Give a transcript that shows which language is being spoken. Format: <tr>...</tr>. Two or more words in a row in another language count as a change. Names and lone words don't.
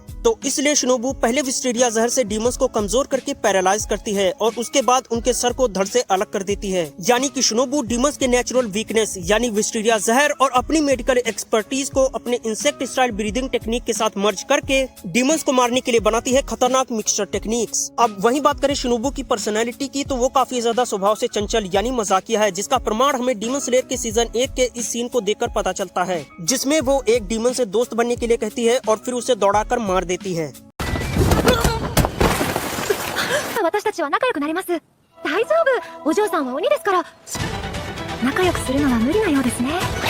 <hi>तो इसलिए शिनोबु पहले विस्टीरिया जहर से डीमंस को कमजोर करके पैरालाइज करती है और उसके बाद उनके सर को धड़ से अलग कर देती है, यानी कि शिनोबु डीमंस के</hi> <en>natural weakness</en> <hi>यानी विस्टीरिया जहर और अपनी</hi> <en>medical expertise</en> <hi>को अपने</hi> <en>insect style breathing technique</en> <hi>के साथ मर्ज करके डीमंस को मारने के लिए बनाती है खतरनाक</hi> <en>mixture techniques.</en> <hi>अब वही बात करें शिनोबु की पर्सनैलिटी की, तो वो काफी ज्यादा स्वभाव से चंचल यानी मजाकिया है, जिसका प्रमाण हमें डीमन स्लेयर के सीजन 1 के इस सीन को देखकर पता चलता है, जिसमें वो एक डीमन से दोस्त बनने के लिए कहती है और फिर उसे दौड़ाकर मार देती है।</hi> <ja>私たちは仲良くなれます。大丈夫、お嬢さんは鬼ですから。仲良くするのは無理なようですね。</ja>